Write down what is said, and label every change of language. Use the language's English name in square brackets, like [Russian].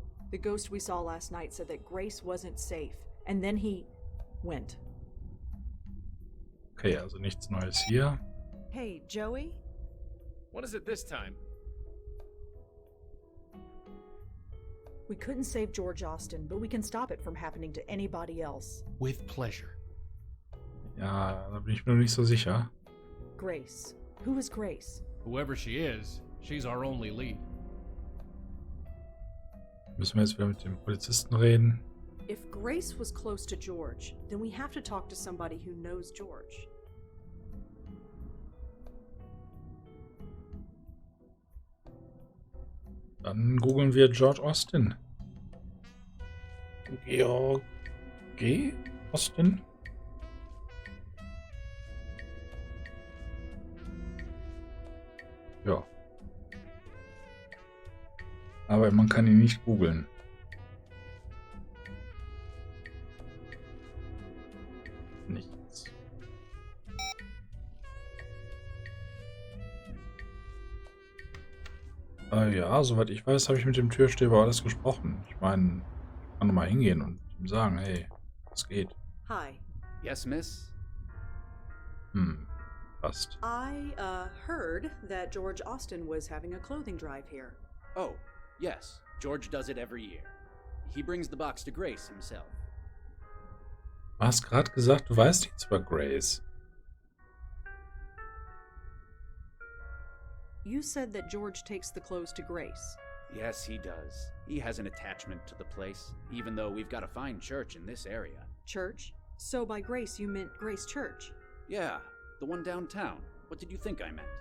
[English] The ghost we saw last night said that Grace wasn't safe, and then he went. [German] Okay, also nichts Neues hier. [English] Hey, Joey? What is it this time? We couldn't save George Austin, but we can stop it from happening to anybody else. With pleasure. [German] Ja, da bin ich mir noch nicht so sicher. [English] Grace. Who is Grace? Whoever she is, she's our only lead. [German] Müssen wir jetzt wieder mit dem Polizisten reden? [English] If Grace was close to George, then we have to talk to somebody who knows George. [German] Dann googeln wir George Austin. Georg G. Austin? Ja. Aber man kann ihn nicht googeln. Nichts. Ja, soweit ich weiß, habe ich mit dem Türsteher alles gesprochen. Ich meine, ich kann doch mal hingehen und ihm sagen, hey, was geht? [English] Hi. Yes, miss? [German] Passt. [English] I, heard that George Austin was having a clothing drive here. Oh, yes. George does it every year. He brings the box to Grace himself. [German] Du hast gerade gesagt, du weißt nichts über Grace. [English] You said that George takes the clothes to Grace. Yes, he does. He has an attachment to the place, even though we've got a fine church in this area. Church? So by Grace you meant Grace Church? Yeah, the one downtown. What did you think I meant?